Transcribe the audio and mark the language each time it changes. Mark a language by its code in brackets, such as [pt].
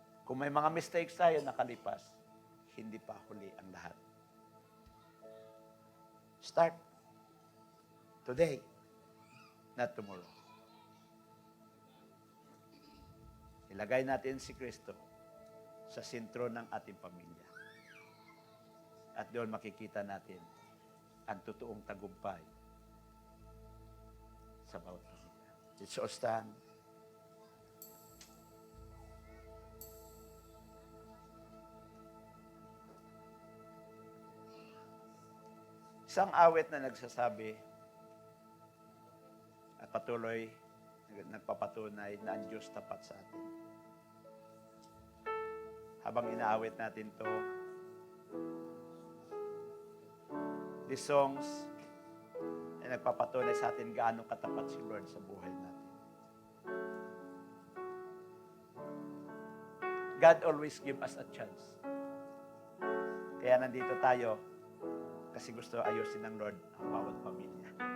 [tl] Kung may mga mistakes tayo nakalipas, hindi pa huli ang lahat. [en] Start today, not tomorrow. [tl] Ilagay natin si Kristo sa sentro ng ating pamilya. At doon makikita natin ang totoong tagumpay sa bawat pamilya. [en] Let's all stand. [tl] Isang awit na nagsasabi at patuloy nagpapatunay na ang Diyos tapat sa atin. Habang inaawit natin to, [en] these songs [tl] ay nagpapatunay sa atin gaano katapat si Lord sa buhay natin. [en] God always give us a chance. [tl] Kaya nandito tayo kasi gusto ayusin ng Lord ang bawat pamilya.